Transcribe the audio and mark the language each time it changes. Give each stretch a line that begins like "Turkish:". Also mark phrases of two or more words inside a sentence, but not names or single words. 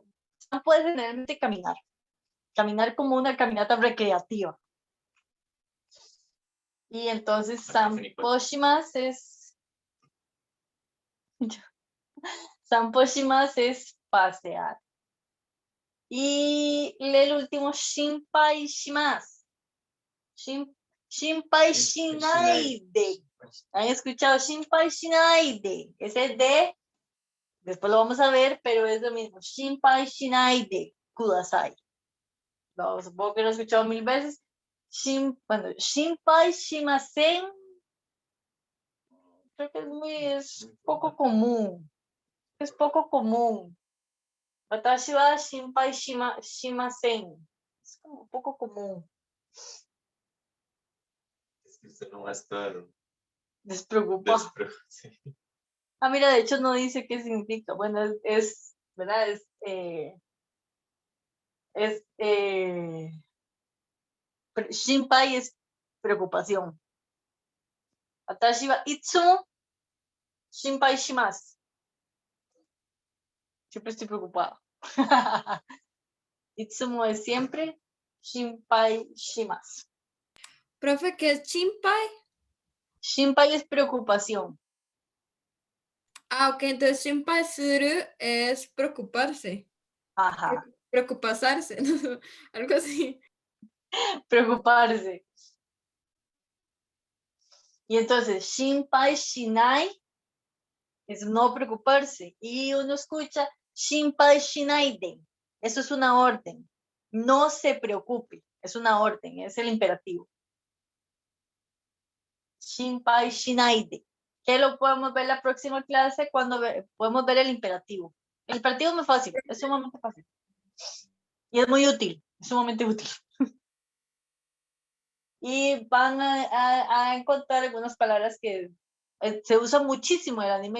Spanish: Sampo es generalmente caminar. Caminar como una caminata recreativa. Y entonces
Japanese: 散歩します
Spanish: es...
Japanese: 散歩します
Spanish: es pasear. Y el último,
Japanese: 心配します. 心配しないで.
Spanish: ¿Han escuchado?
Japanese: 心配しないで.
Spanish: Ese de, después lo vamos a ver, pero es lo mismo.
Japanese: 心配しないでください.
Spanish: No, supongo que lo he escuchado 1000 veces. Bueno,
Japanese: 心配しません.
Spanish: Creo que es poco común. Es poco común.
Japanese: 私は心配しません.
Spanish: Es como un poco común. Es que usted no va a estar Despreocupado. sí. Ah, mira, de hecho no dice qué significa. Bueno, ¿verdad? Shinpai es preocupación.
Japanese: 私はいつも心配します.
Spanish: Siempre estoy preocupada. Itsumo es siempre.
Japanese: 心配します.
Spanish: Profe, ¿qué es chinpai? Shinpai es preocupación. Ah, ok, entonces
Japanese: 心配する
Spanish: es preocuparse. Ajá. Preocuparse, algo así. Preocuparse. Y entonces,
Japanese: 心配しない
Spanish: es no preocuparse. Y uno escucha
Japanese: 心配しないで.
Spanish: Eso es una orden. No se preocupe. Es una orden, es el imperativo.
Japanese: 心配しないで.
Spanish: Que lo podemos ver la próxima clase cuando podemos ver el imperativo. El imperativo es muy fácil, es sumamente fácil. Y es muy útil, es sumamente útil. Y van a encontrar algunas palabras que se usan muchísimo en el anime.